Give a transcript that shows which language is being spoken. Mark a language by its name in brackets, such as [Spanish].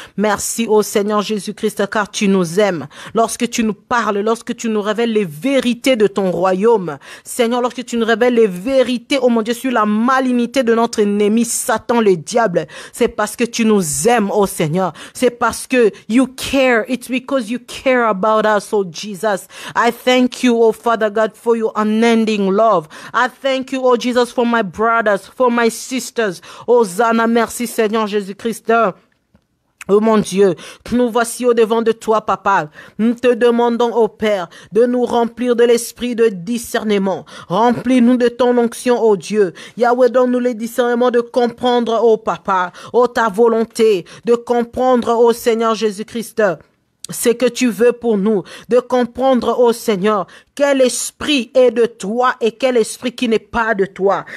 [French] Merci ô Seigneur Jésus-Christ car tu nous aimes. Lorsque tu nous parles, lorsque tu nous révèles les vérités de ton royaume. Seigneur, lorsque tu nous révèles les vérités, ô mon Dieu, sur la malignité de notre ennemi Satan le diable, c'est parce que tu nous aimes ô Seigneur. C'est parce que [English] you care. It's because you care about us, oh Jesus. I thank you, oh Father God, for your unending love. I thank you, oh Jesus, for my brothers, for my sisters. [French] Hosanna, merci Seigneur Jésus-Christ. Oh mon Dieu, nous voici au devant de toi, Papa. Nous te demandons, oh Père, de nous remplir de l'esprit de discernement. Remplis-nous de ton onction, oh Dieu. Yahweh, donne-nous le discernement de comprendre, oh Papa, oh ta volonté, de comprendre, oh Seigneur Jésus-Christ, ce que tu veux pour nous, de comprendre, ô Seigneur, quel esprit est de toi et quel esprit qui n'est pas de toi.